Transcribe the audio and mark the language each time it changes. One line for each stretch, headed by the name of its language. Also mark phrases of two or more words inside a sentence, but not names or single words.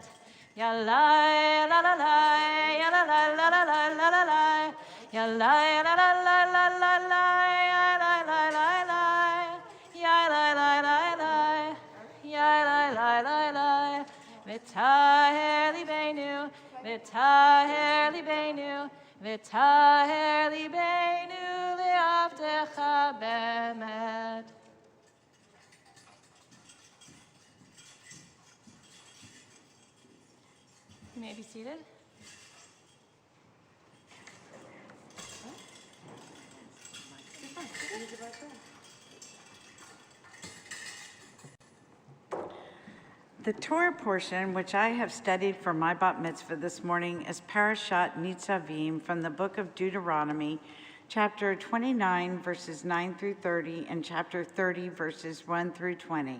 Hebrew: Yalai, la la la, yalai, la la la la la la, yalai, la la la la la la, yalai, la la la, yalai, la la la, yalai, la la la. וטהר לבנו, וטהר לבנו, וטהר לבנו לעבדך באמת.
English: You may be seated. The Torah portion, which I have studied for my bat mitzvah this morning, is Parashat Nitzavim from the book of Deuteronomy, chapter 29, verses 9 through 30, and chapter 30, verses 1 through 20.